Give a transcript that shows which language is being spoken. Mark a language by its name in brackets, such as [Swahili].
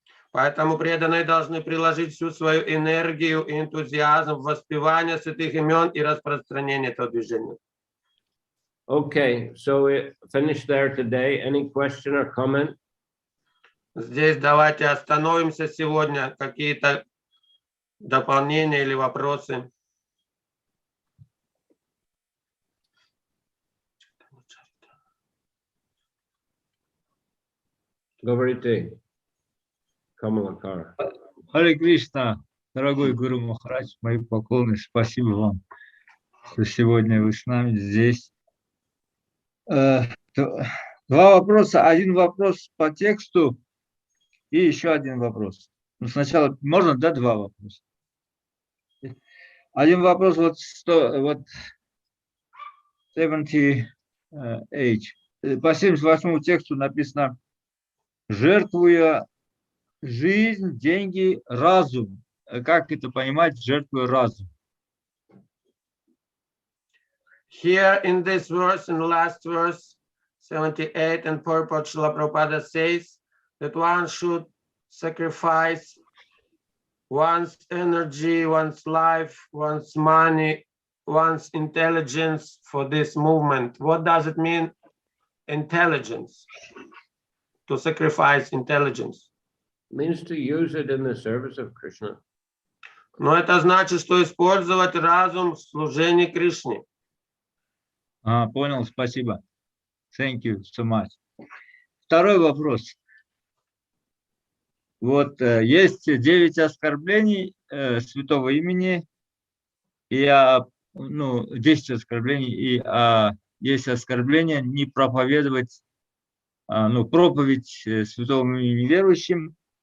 [Russian] Поэтому преданные должны приложить всю свою энергию и энтузиазм в воспевание святых имен и распространение этого движения. [English] Okay, so we finished there today. Any question or comment? [Russian] Здесь давайте остановимся сегодня. Какие-то дополнения или вопросы? Говорите, Камалакара. Харе Кришна, дорогой Гуру Махарадж, мои поклоны, спасибо вам, что сегодня вы с нами здесь. Два вопроса. Один вопрос по тексту и еще один вопрос. Ну, сначала можно, да, два вопроса? Один вопрос, вот 78 по 78 тексту написано: жертвуя жизнь, деньги, разум. Как это понимать, жертвуя разум? [English] Here in this verse, in the last verse, 78, and purport, Srila Prabhupada says that one should sacrifice one's energy, one's life, one's money, one's intelligence for this movement. What does it mean, intelligence? To sacrifice intelligence. Means to use it in the service of Krishna. [Russian] Но это значит, что использовать разум в служении Кришне. Понял, спасибо. [English] Thank you so much. [Russian] Второй вопрос. Вот есть 9 оскорблений святого имени, и 10 оскорблений, и есть оскорбление не проповедовать, проповедь святому имени неверующим.